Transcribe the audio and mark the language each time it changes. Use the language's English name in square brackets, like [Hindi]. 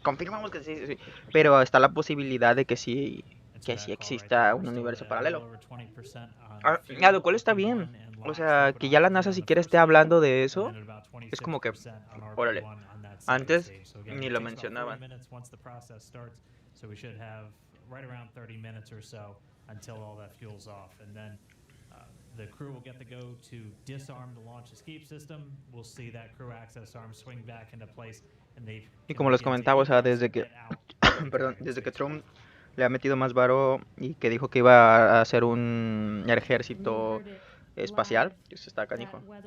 [Spanish] Confirmamos que sí, pero está la posibilidad de que sí exista un universo paralelo. Lo cual está bien. O sea, que ya la NASA siquiera esté hablando de eso, es como que, órale. Antes ni lo mencionaban. [English] Right around 30 minutes or so until all that fuel's off, and then the crew will get to go to disarm the launch escape system. We'll see that crew access arm swing back into place, and they. [Spanish] Y como les comentaba, o sea, desde que Trump le ha metido más varo y que dijo que iba a hacer un ejército espacial, pues está canijo.